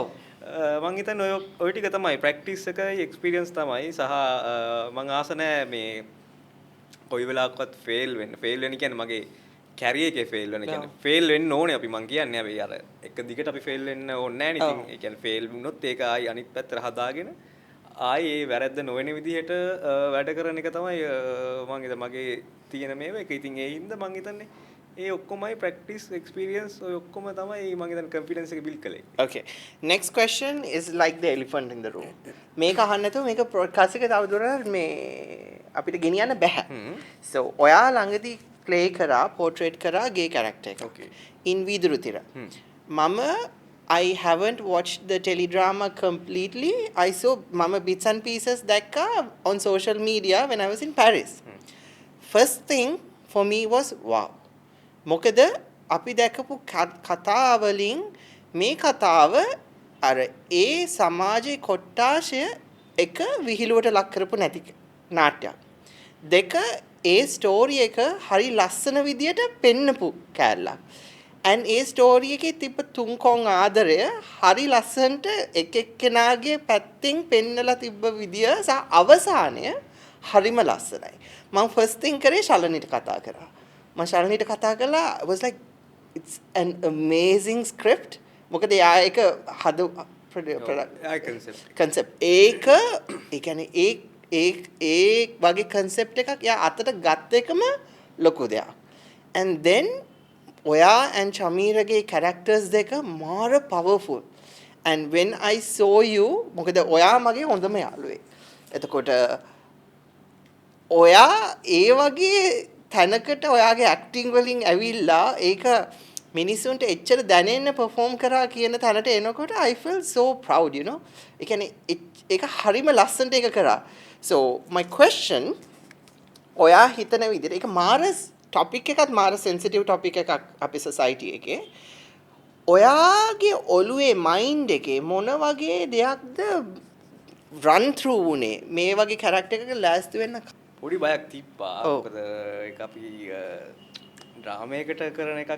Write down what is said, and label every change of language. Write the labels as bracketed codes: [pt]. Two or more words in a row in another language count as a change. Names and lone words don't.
[si] මං හිතන්නේ ඔය ටික තමයි ප්‍රැක්ටිස් එකයි එක්ස්පීරියන්ස් තමයි සහ මං ආස නැහැ මේ කොයි වෙලාවකවත් ෆේල් වෙන්න කියන්නේ මගේ කැරියර් එකේ ෆේල් වෙන කියන්නේ ෆේල් වෙන්න ඕනේ අපි මං කියන්නේ අපි අර එක දිගට අපි ෆේල් වෙන්න ඕනේ නැහැ නේ ඉතින් ඒ කියන්නේ ෆේල් වුණොත් ඒක ආයි අනිත් පැත්තට හදාගෙන ආයි ඒ වැරද්ද නොවන විදිහට වැඩ කරන එක තමයි මං හිත මගේ තියෙන මේව එක ඉතින් ඒ හින්දා මං හිතන්නේ ඒ ඔක්කොමයි [en] practice experience [si] ඔය ඔක්කොම තමයි මං හිතන්නේ කොන්ෆිඩන්ස් එක බිල්ඩ් කළේ. [en] Okay. Next question is like the elephant in the room. [si] මේක අහන්න නැතුව මේක podcast එක තවදුරටත් මේ අපිට ගෙනියන්න බෑ. So ඔයා ළඟදී play කරා portrait කරා gay character එකක්. [en] Okay. in විදුරුතිර. මම I haven't watched the teledrama completely. I saw mama bits and pieces දැක්කා on social media when I was in Paris. First thing for me was wow. [si] මොකද අපි දැකපු කතාවලින් මේ කතාව අර ඒ සමාජයේ කොට්ටාශය එක විහිළුවට ලක් කරපු නැති නාට්‍යයක්. දෙක ඒ ස්ටෝරි එක හරි ලස්සන විදියට පෙන්නපු කෑල්ලක්. and ඒ ස්ටෝරි එකේ තිබ්බ තුන්කොන් ආදරය හරි ලස්සනට එක එක්කෙනාගේ පැත්තෙන් පෙන්නලා තිබ්බ විදිය සහ අවසානය හරිම ලස්සනයි. මම [en] first thing [si] කරේ ශලනිට කතා කරා. මම ශලනිට කතා කළා [en] was like it's an amazing script. [si] මොකද එයා එක හද concept ඒක ඒ කියන්නේ ඒ වගේ concept එකක් එයා අතට ගත්ත එකම ලොකු දෙයක්. [en] And then Oya and Chameerage characters [si] දෙක මාර [en] powerful. And when I saw you [si] මොකද ඔයා මගේ හොඳම යාළුවෙක්. එතකොට ඔයා ඒ වගේ තැනකට ඔයාගේ acting වලින් ඇවිල්ලා ඒක මිනිසුන්ට එච්චර දැනෙන්න perform කරා කියන තැනට එනකොට [en] I feel so proud, you know. [si] ඒ කියන්නේ ඒක හරිම ලස්සනට ඒක කරා. [en] So my question [si] ඔයා හිතන විදිහට ඒක මාරස් topic එකත් මාර [en] sensitive topic [si] එකක් අපේ society එකේ. ඔයාගේ ඔළුවේ mind එකේ මොන වගේ දෙයක්ද run through උනේ මේ වගේ character එකක ලෑස්ති වෙන්න? පොඩි බයක් තිබ්බා. මොකද ඒක අපි ඩ්‍රාමයකට කරන එකක්